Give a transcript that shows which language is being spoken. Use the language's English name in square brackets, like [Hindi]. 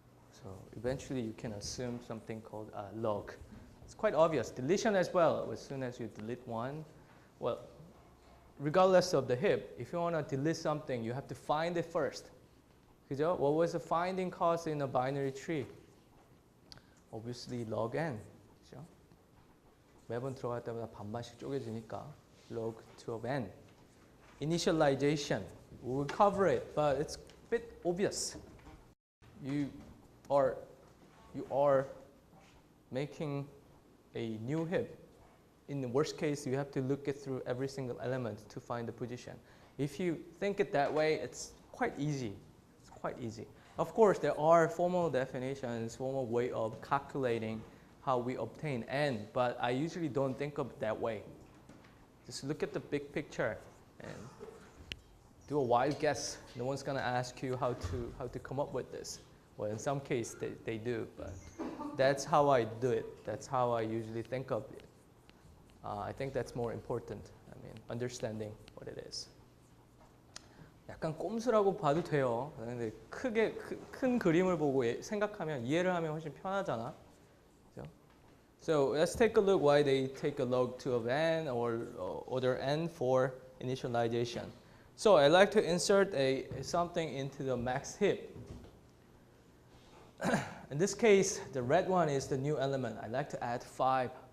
[English] So eventually you can assume something called log. It's quite obvious. Deletion as well. As soon as you delete one, well, regardless of the heap, if you want to delete something, you have to find it first. What was the finding cost in a binary tree? Obviously log n. [Korean] 매번 들어갈 때마다 반반씩 쪼개지니까 log 2 of n. [English] Initialization, we'll cover it, but it's a bit obvious. You are making a new heap. In the worst case, you have to look it through every single element to find the position. If you think it that way, it's quite easy. It's quite easy. Of course, there are formal definitions, formal way of calculating how we obtain n, but I usually don't think of it that way. Just look at the big picture and do a wild guess. No one's going to ask you how to come up with this. Well, in some case, they do, but that's how I do it. That's how I usually think of it. I think that's more important. I mean, understanding what it is. [Korean] 약간 꼼수라고 봐도 돼요. 근데 큰 그림을 보고 생각하면 이해를 하면 훨씬 편하잖아. 그죠? [English] So let's take a look why they take a log 2 of n or order n for initialization. So I like to insert something into the max heap. In this case, the red one is the new element. I like to add 5.